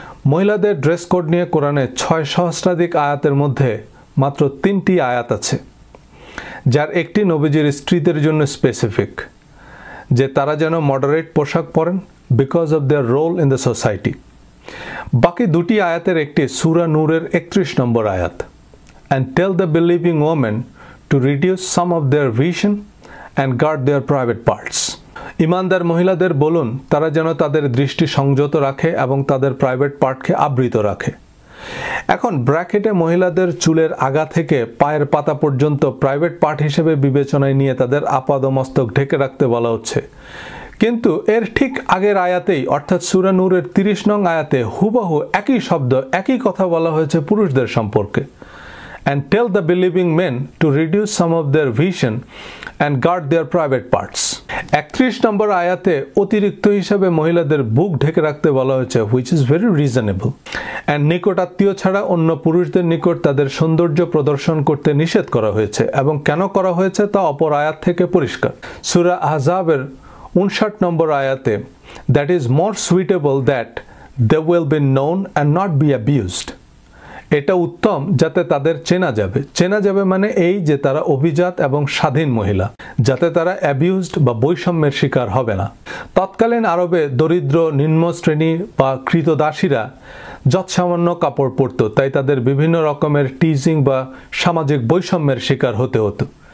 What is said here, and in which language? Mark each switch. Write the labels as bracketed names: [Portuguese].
[Bangla] মহিলাদের dress code নিয়ে কোরআনে 6 সহস্রাধিক আয়াতের মধ্যে মাত্র 3টি আয়াত আছে, যার একটি নবীজির স্ত্রীদের জন্য স্পেসিফিক, যে তারা যেন মডারেট পোশাক পরেন [English] Because of their role in the society. [Bangla] বাকি 2টি আয়াতের একটি সূরা নূরের 31 নম্বর আয়াত, [English] and tell the believing women to reduce some of their vision and guard their private parts. [Bangla] ইমানদার মহিলাদের বলুন তারা যেন তাদের দৃষ্টি সংযত রাখে এবং তাদের প্রাইভেট পার্টকে আবৃত রাখে। এখন ব্র্যাকেটে মহিলাদের চুলের আগা থেকে পায়ের পাতা পর্যন্ত প্রাইভেট পার্ট হিসেবে বিবেচনায় নিয়ে তাদের আপাদমস্তক ঢেকে রাখতে বলা হচ্ছে, কিন্তু এর ঠিক আগের আয়াতেই অর্থাৎ সূরা নূরের 30 নং আয়াতে হুবহু একই শব্দ, একই কথা বলা হয়েছে পুরুষদের সম্পর্কে, [English] and tell the believing men to reduce some of their vision and guard their private parts. [Bangla] 31 নম্বর আয়াতে অতিরিক্ত হিসাবে মহিলাদের বুক ঢেকে রাখতে বলা হয়েছে, [English] which is very reasonable. [Bangla] and নিকট আত্মীয় ছাড়া অন্য পুরুষদের নিকট তাদের সৌন্দর্য প্রদর্শন করতে নিষেধ করা হয়েছে, এবং কেন করা হয়েছে তা অপর আয়াত থেকে পরিষ্কার। সূরা আহজাবের 59 নম্বর আয়াতে, [English] that is more suitable that they will be known and not be abused. [Bangla] এটা উত্তম যাতে তাদের চেনা যাবে মানে এই যে তারা অভিজাত এবং স্বাধীন মহিলা, যাতে তারা অ্যাবিউজড বা বৈষম্যের শিকার হবে না। তৎকালীন আরবে দরিদ্র, নিম্ন শ্রেণী বা কৃতদাসীরা যৎসামান্য কাপড় পরত, তাই তাদের বিভিন্ন রকমের টিজিং বা সামাজিক বৈষম্যের শিকার হতে হতো।